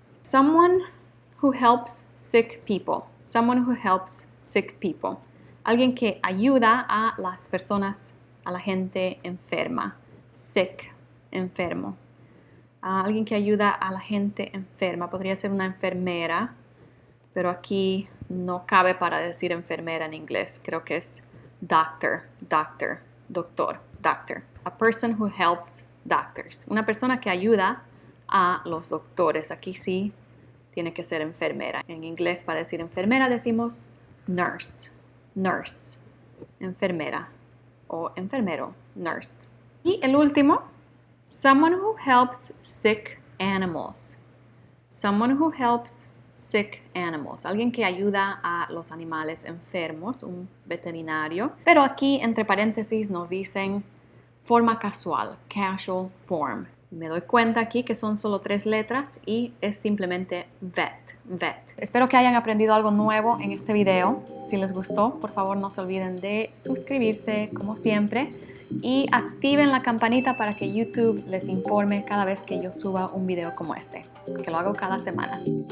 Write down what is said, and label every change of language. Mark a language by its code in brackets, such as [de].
[en] Someone who helps sick people. Someone who helps sick people. [es] Alguien que ayuda a las personas, a la gente enferma. Sick, enfermo. Alguien que ayuda a la gente enferma. Podría ser una enfermera, pero aquí no cabe para decir enfermera en inglés. Creo que es doctor, doctor, doctor, doctor. [en] A person who helps doctors. [es] Una persona que ayuda a los doctores. Aquí sí tiene que ser enfermera. En inglés, para decir enfermera, decimos nurse, nurse, enfermera o enfermero, nurse. Y el último, [en] someone who helps sick animals. Someone who helps sick animals. [es] Alguien que ayuda a los animales enfermos, un veterinario. Pero aquí, entre paréntesis, nos dicen forma casual, [en] casual form. [es] Me doy cuenta aquí que son solo 3 letras y es simplemente vet, vet. Espero que hayan aprendido algo nuevo en este video. Si les gustó, por favor no se olviden de suscribirse como siempre y activen la campanita para que YouTube les informe cada vez que yo suba un video como este, que lo hago cada semana.